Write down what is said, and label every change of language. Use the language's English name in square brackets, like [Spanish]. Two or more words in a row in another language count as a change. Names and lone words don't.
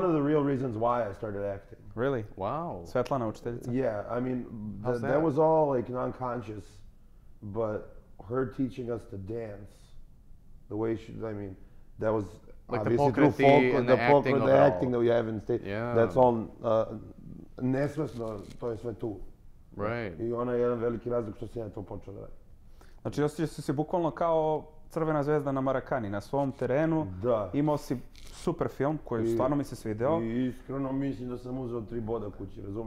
[English] one of the real reasons why I started acting. Really? Wow. [Serbian] Svetlana učiteljica? [English] Yeah, I mean, How's that that? was all like non-conscious, but her teaching us to dance, the way she, I mean, that was Like the obviously through [Serbian] pokrati [English] folklore, and the acting folklore, of the it all. acting that we have in state. Yeah. That's all [Serbian] nesvesno, to je sve tu. [English] Right. [Serbian] I ona je jedan veliki razlog što sam ja to počeo da radim. Znači, osjećao si se bukvalno kao Crvena zvezda na Marakani, na svom terenu. Da. Imao si super film koji stvarno mi se svideo. I iskreno mislim da sam uzeo 3 boda kući, razumeš?